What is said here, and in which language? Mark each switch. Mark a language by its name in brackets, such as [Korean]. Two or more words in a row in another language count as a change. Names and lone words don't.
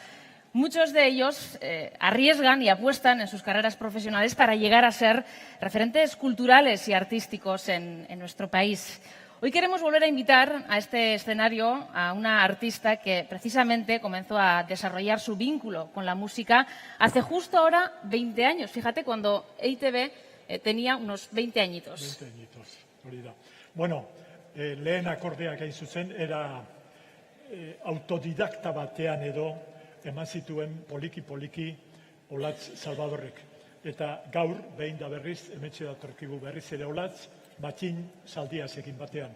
[Spanish] Muchos de ellos arriesgan y apuestan en sus carreras profesionales para llegar a ser referentes culturales y artísticos en nuestro país. Hoy queremos volver a invitar a este escenario a una artista que precisamente comenzó a desarrollar su vínculo con la música hace justo ahora 20 años. Fíjate, cuando EITB tenía unos 20 añitos. 20 añitos, [Basque] hori da. Bueno, lehen akordeak hain zuzen, era autodidakta batean edo eman zituen poliki-poliki Olatz Salvadorrek. Eta gaur, behin da berriz, hemetxe datorkigu berriz ere Olatz, matxin zaldiazekin batean.